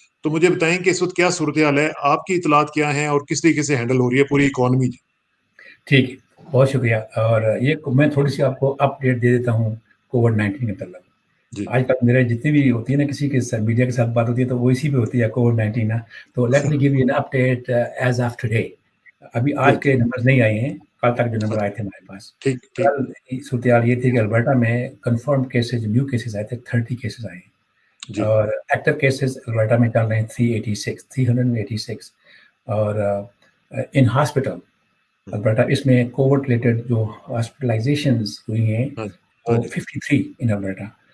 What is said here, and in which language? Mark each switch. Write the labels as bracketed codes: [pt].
[ur] تو مجھے بتائیں کہ اس وقت کیا صورتحال ہے، آپ کی اطلاعات کیا ہیں، اور کس طریقے سے ہینڈل ہو رہی ہے پوری اکانومی. ٹھیک ہے، بہت شکریہ. اور یہ میں تھوڑی سی آپ کو اپڈیٹ دے دیتا ہوں کووڈ-19 کے متعلق. آج کل میرے جتنی بھی ہوتی ہے نا، کسی کے میڈیا کے ساتھ بات ہوتی ہے تو وہ اسی پہ ہوتی ہے کووڈ-19 نا. [en] تو let me give you an update as of today. [ur] ابھی آج کے نمبر نہیں آئے ہیں، کل تک جو نمبر آئے تھے ہمارے پاس. کل صورتحال یہ تھی کہ البرٹا میں کنفرم کیسز، نیو کیسز آئے تھے 30 کیسز آئے ہیں، اور ایکٹیو کیسز البرٹا میں چل رہے ہیں 386. اور ان ہاسپٹل البرٹا اس میں کووڈ ریلیٹڈ جو ہاسپٹلائزیشنز ہوئی ہیں وہ 53 ان البرٹا.